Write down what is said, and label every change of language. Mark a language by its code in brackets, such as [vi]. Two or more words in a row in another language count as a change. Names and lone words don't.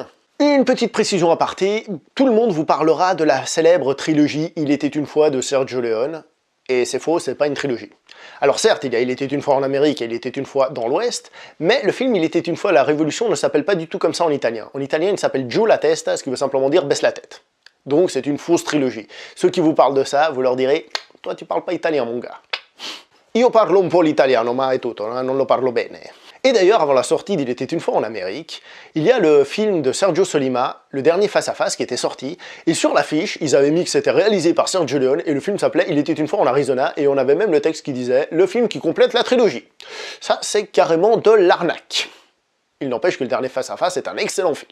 [fr] Une petite précision à aparté, tout le monde vous parlera de la célèbre trilogie Il était une fois de Sergio Leone, et c'est faux, c'est pas une trilogie. Alors certes, il y a Il était une fois en Amérique et Il était une fois dans l'Ouest, mais le film Il était une fois la Révolution ne s'appelle pas du tout comme ça en italien. En italien, il s'appelle Giù la testa, ce qui veut simplement dire baisse la tête. Donc c'est une fausse trilogie. Ceux qui vous parlent de ça, vous leur direz « Toi tu parles pas italien mon gars ». [it] Io parlo un po' l'italiano, ma è tutto, non lo parlo bene. [fr] Et d'ailleurs, avant la sortie d'Il était une fois en Amérique, il y a le film de Sergio Sollima, le dernier Face à Face, qui était sorti, et sur l'affiche, ils avaient mis que c'était réalisé par Sergio Leone, et le film s'appelait Il était une fois en Arizona, et on avait même le texte qui disait « Le film qui complète la trilogie ». Ça, c'est carrément de l'arnaque. Il n'empêche que le dernier Face-à-Face est un excellent film.